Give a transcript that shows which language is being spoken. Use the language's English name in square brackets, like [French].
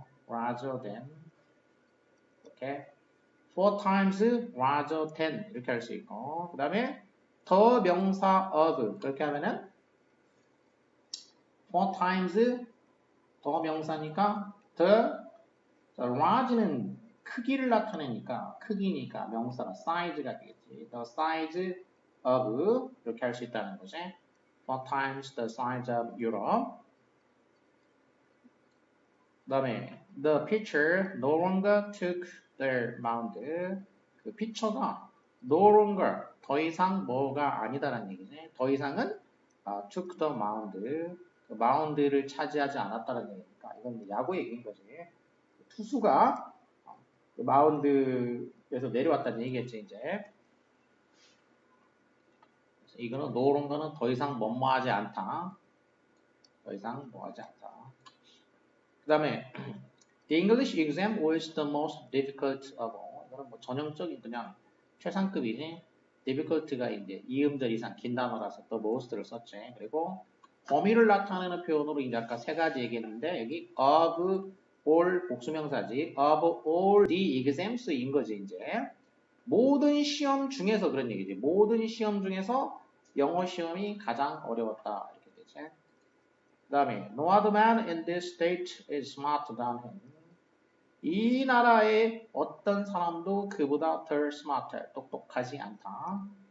[English] larger than [Korean] 이렇게 [English] 4 times larger than [Korean] 이렇게 할 수 있고 그 다음에 더 명사 of 그렇게 하면은 [English] 4 times [Korean] 더 명사니까 [English] the large [Korean] 는 크기를 나타내니까 크기니까 명사가 size가 되겠지. [English] The size of [Korean] 이렇게 할 수 있다는 거지. [English] 4 times the size of Europe. [Korean] 그 다음에 [English] the pitcher no longer took the mound. [Korean] 그 피처가 [English] no longer [Korean] 더 이상 뭐가 아니다라는 얘기지. 더 이상은 [English] took the mound. [Korean] 그 마운드를 차지하지 않았다는 얘기니까 이건 야구 얘기인 거지. 투수가 그 마운드에서 내려왔다는 얘기겠지 이제. 그래서 이거는 노런 거는 더 이상 뭐뭐하지 않다. 더 이상 뭐하지 않다. 그 다음에 [English] The English exam was the most difficult of all. [Korean] 이거는 뭐 전형적인 그냥 최상급이지. difficult가 이제 이음절 이상 긴 단어라서 또 most를 썼지. 그리고 범위를 나타내는 표현으로 이제 아까 세 가지 얘기했는데 여기 of all 복수명사지. [English] of all the exams [Korean] 인 거지 이제. 모든 시험 중에서 그런 얘기지. 모든 시험 중에서 영어 시험이 가장 어려웠다 이렇게 되지. 그 다음에 [English] no other man in this state is smarter than him. [Korean] 이 나라의 어떤 사람도 그보다 덜 [English] smarter, [Korean] 똑똑하지 않다.